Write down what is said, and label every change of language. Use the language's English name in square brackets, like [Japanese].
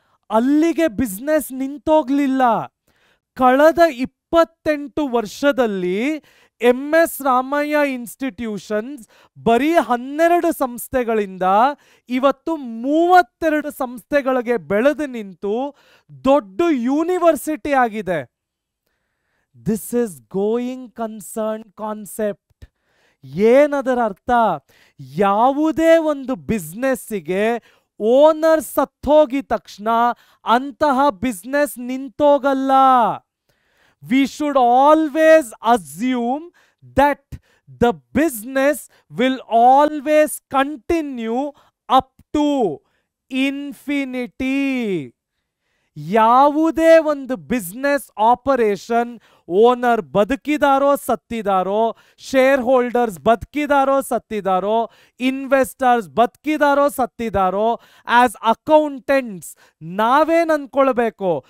[Kannada] ಅಲ್ಲಿಗೆ ಬಿಸ್ನೆಸ್ ನಿಂತೋಗ್ಲಿಲ್ಲ. ಕಳೆದ 28 ವರ್ಷದಲ್ಲಿ MS ರಾಮಯ್ಯ ಇನ್ಸ್ಟಿಟ್ಯೂಷನ್ಸ್ ಬರೀ 12 ಸಂಸ್ಥೆಗಳಿಂದ ಇವತ್ತು 32 ಸಂಸ್ಥೆಗಳಿಗೆ ಬೆಳೆದು ನಿಂತು ದೊಡ್ಡ ಯೂನಿವರ್ಸಿಟಿ ಆಗಿದೆ. [English] This is going concern concept. [Kannada] ಏನದರ ಅರ್ಥ? ಯಾವುದೇ ಒಂದು ಬಿಸ್ನೆಸ್ಸಿಗೆ ಓನರ್ ಸತ್ತೋಗಿದ ತಕ್ಷಣ ಅಂತಹ business ನಿಂತೋಗಲ್ಲ. [English] We should always assume that the business will always continue up to infinity. [Kannada] ಯಾವುದೇ ಒಂದು business operation owner ಬದುಕಿದಾರೋ ಸತ್ತಿದಾರೋ, share holders ಬದುಕಿದಾರೋ ಸತ್ತಿದಾರೋ, investors ಬದುಕಿದಾರೋ ಸತ್ತಿದಾರೋ, as accountants ನಾವೇನ್ ಅನ್ಕೊಳ್ಬೇಕು?